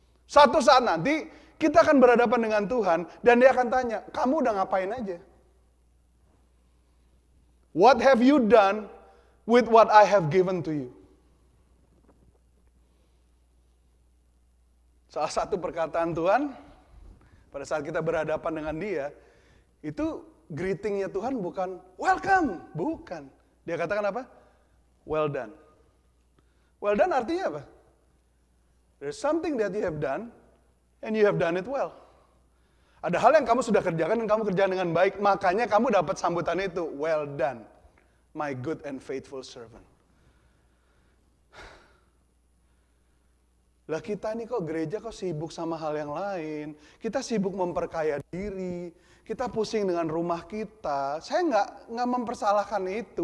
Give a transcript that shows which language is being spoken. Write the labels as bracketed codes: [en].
[id] Satu saat nanti kita akan berhadapan dengan Tuhan dan Dia akan tanya, kamu udah ngapain aja? [en] What have you done with what I have given to you? [id] Salah satu perkataan Tuhan pada saat kita berhadapan dengan Dia, itu greetingnya Tuhan bukan welcome, bukan. Dia katakan apa? Well done. Well done artinya apa? [en] There's something that you have done, and you have done it well. [id] Ada hal yang kamu sudah kerjakan dan kamu kerjakan dengan baik, makanya kamu dapat sambutan itu. [en] Well done, my good and faithful servant. [id] Lah kita ini kok gereja kok sibuk sama hal yang lain. Kita sibuk memperkaya diri. Kita pusing dengan rumah kita. Saya nggak mempersalahkan itu.